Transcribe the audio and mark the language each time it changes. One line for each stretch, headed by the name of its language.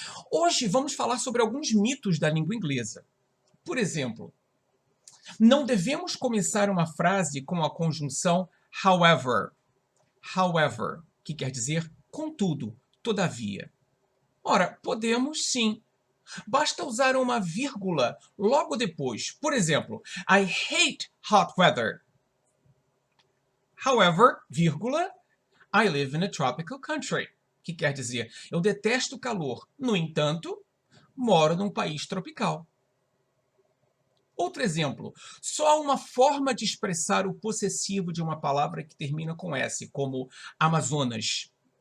Portuguese: Hoje vamos falar sobre alguns mitos da língua inglesa. Por exemplo, não devemos começar uma frase com a conjunção however. However, que quer dizer contudo, todavia. Ora, podemos sim. Basta usar uma vírgula logo depois. Por exemplo,
English: I hate hot weather. However,
Portuguese: vírgula,
English: I live in a tropical country.
Portuguese: Que quer dizer, eu detesto o calor. No entanto, moro num país tropical. Outro exemplo, só há uma forma de expressar o possessivo de uma palavra que termina com S, como Amazonas.